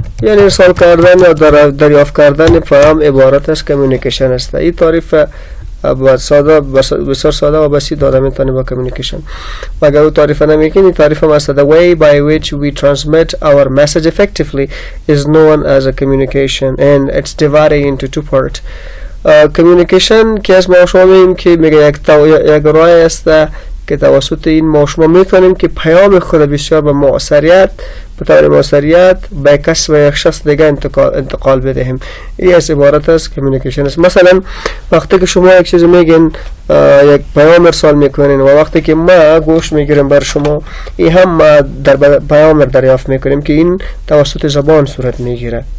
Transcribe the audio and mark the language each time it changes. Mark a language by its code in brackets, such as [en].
[fa] یعنی ارسال کردن یا دریافت کردن پیام عبارت از کمیونیکیشن است. این تعریف بسیار ساده و بسیط داده میتونیم با کمیونیکیشن. و اگر او تعریف نمیکنی، این تعریف هم است. [en] The way by which we transmit our message effectively is known as a communication and it's divided into two parts. [fa] کمیونیکیشن که از ما شما میگیم که میگه یک راه است که توسط این ما شما میتونیم که پیام خود بسیار به طور موثریت به کس و یک شخص دیگه انتقال بدهیم. این از عبارت از کمیونیکیشن است. مثلا وقتی که شما یک چیز میگین، یک پیام ارسال میکنین و وقتی که ما گوش میگیریم بر شما، این هم ما در پیام دریافت میکنیم که این توسط زبان صورت میگیره.